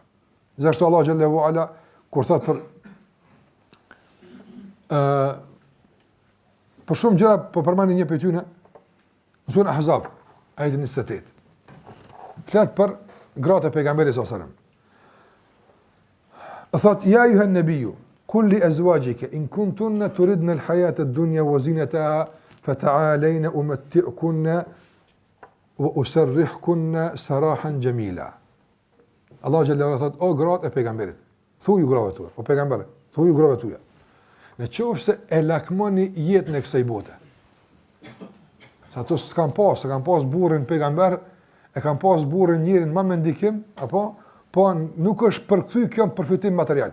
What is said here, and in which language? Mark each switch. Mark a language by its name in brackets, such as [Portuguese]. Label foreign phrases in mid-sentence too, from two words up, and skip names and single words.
[Albanian] Gjithashtu Allah [Arabic] جل وعلا [Albanian] kur thot për shumë gjëra po përmendin një për tyne, në surën Ahzab, ajetin 28. Flet për gratë e pejgamberit [Arabic] صلى الله عليه وسلم. Thot يا أيها النبي قل لأزواجك إن كنتن تردن الحياة الدنيا وزينتها فتعالين أمتعكن وأسرحكن سراحا جميلا. [Albanian] Allah [Arabic] جل وعلا [Albanian] thot o gratë e pejgamberit, thuaj grave tuaja, o pejgamber, thuaj grave tuaja. Në qoftë se e lakmoni jetën e kësaj bote. Sa ato s'kan pas burrin pejgamber, e kanë pas burrin njërin më me ndikim, apo po nuk është përkthy kjo në përfitim material.